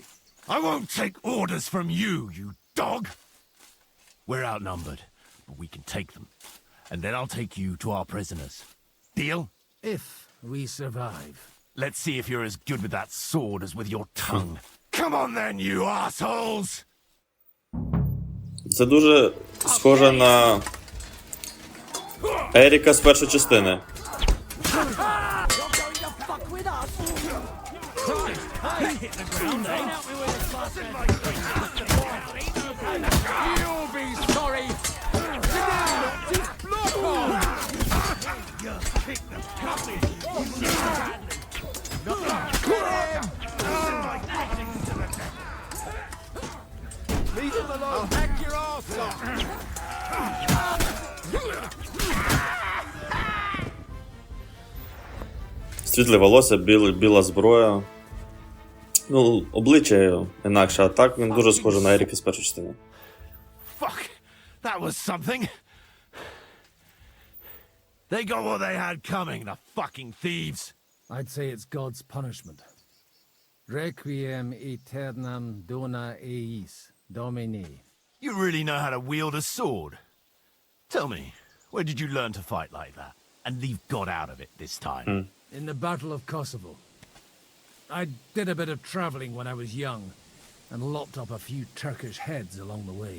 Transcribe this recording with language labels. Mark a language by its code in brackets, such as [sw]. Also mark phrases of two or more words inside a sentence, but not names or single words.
[en] I won't take orders from you, you dog! We're outnumbered, but we can take them. And then I'll take you to our prisoners. Deal? If we survive. Let's see if you're as good with that sword as with your tongue. Come on then, you assholes! [uk] Це дуже схоже на Еріка з першої частини. [en] You'll be sorry! Leave him alone! I'll hack your arse off! [uk] Світле волосся, біла зброя. Ну, обличчя інакше, а так він дуже схожий на Еріка з першої частини. [en] Fuck! That was something! They got what they had coming, the fucking thieves! I'd say it's God's punishment. [la] Requiem aeternam dona eis, Domini. [en] You really know how to wield a sword. Tell me, where did you learn to fight like that? And leave God out of it this time? In the Battle of Kosovo. I did a bit of traveling when I was young, and lopped up a few Turkish heads along the way.